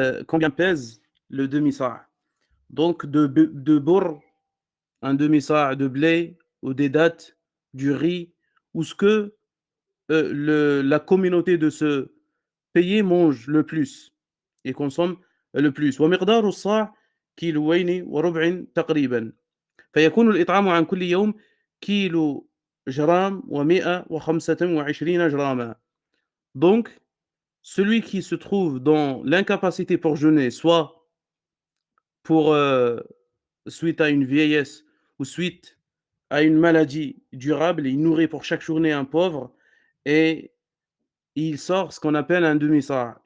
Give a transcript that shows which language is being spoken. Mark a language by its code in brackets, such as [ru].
[fr] Combien pèse le demi-sa'? Donc de bourre, un demi-sa' de blé ou des dattes, du riz ou ce que la communauté de ce pays mange le plus et consomme le plus. [ar] ومقدار الصاع كيلوين وربع تقريبا. فيكون الإطعام عن كل يوم كيلو جرام و125 جراما. [fr] Donc, celui qui se trouve dans l'incapacité pour jeûner, soit pour suite à une vieillesse ou suite à une maladie durable, il nourrit pour chaque journée un pauvre et il sort ce qu'on appelle un demi-sa'.